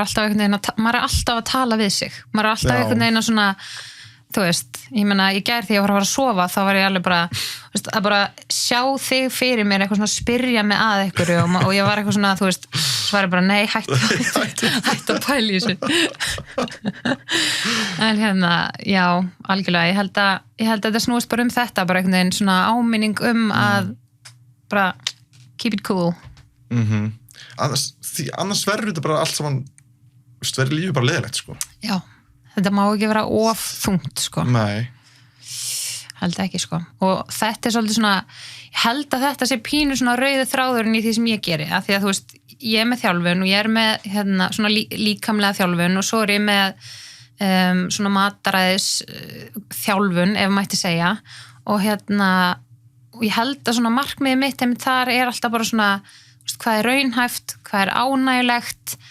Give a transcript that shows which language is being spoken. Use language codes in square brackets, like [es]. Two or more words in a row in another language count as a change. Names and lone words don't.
[is] er alltaf að tala við sig. Maður er alltaf einhvern veginn að svona, þú veist, ég meina, í gær þegar ég var að fara að sofa, þá var ég alveg bara, þú veist, að bara sjá þig fyrir mér, eitthvað svona spyrja mig að einhverju og ég var eitthvað svona, þú veist, svo var ég bara, nei, hættu að pæla í þessu. En hérna, já, algjörlega, ég held að þetta snúist bara þetta, bara einhvern veginn svona áminning að bara [en] keep it cool. [is] Annars verður þetta bara allt saman, verður lífið bara leiðilegt, sko. Já, þetta má ekki vera of þungt, sko. Nei. Held ekki, sko. Og þetta er svolítið svona, ég held að þetta sé pínu svona rauði þráðurinn í því sem ég geri, af því að þú veist, ég er með þjálfun og ég er með hérna, svona líkamlega þjálfun og svo er ég með svona mataræðis þjálfun, ef mætti segja, og hérna, og ég held að svona markmiðið mitt einmitt þar er alltaf bara svona, hvað er raunhæft, hvað er ánægilegt,